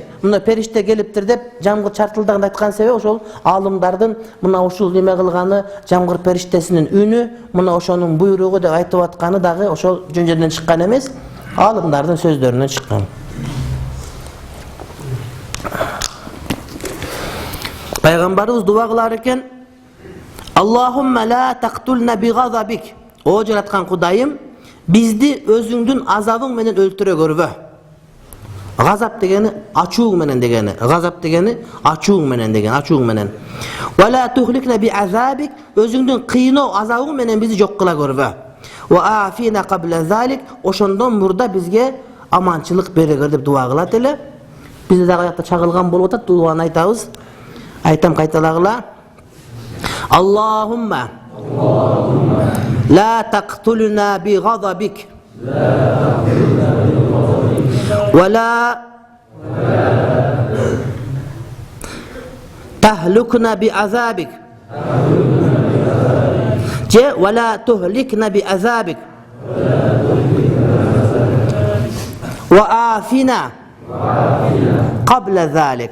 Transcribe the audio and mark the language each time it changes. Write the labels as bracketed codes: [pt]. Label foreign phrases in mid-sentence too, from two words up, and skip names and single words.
[ky] Мына периште келиптир деп жамгыр чартылдаган айткан себеби ошол алымдардын мына ушул неме кылганы жамгыр периштесинин үнү, мына ошонун буйругу деп айтып атканы дагы ошол жөн жерден чыккан эмес, алымдардын сөздөрүнөн чыккан. Пайгамбарыбыз дуа кылар экен: [ar] اللهم لا تقتلنا بغضبك. [ky] О жараткан Кудайым, бизди өзүңдүн азабың менен өлтүрө көрбө. Газап дегени ачууң менен дегени. Газап дегени ачууң менен дегени, ачууң менен. [ar] ولا تهلكنا بعذابك, [ky] өзүңдүн кыйноо азабың менен бизди жок кыла көрбө. [ar] وعافنا قبل ذلك, [ky] ошондон мурда бизге аманчылык берегер деп дуа кылат эле. Бизде дагы аякта чагылган болуп атат, дуаны айтабыз. Айтам кайталагыла. [ar] اللهم لا تقتلنا بغضبك. ولا تهلكنا بعذابك ولا تهلكنا بعذابك وآفنا قبل ذلك.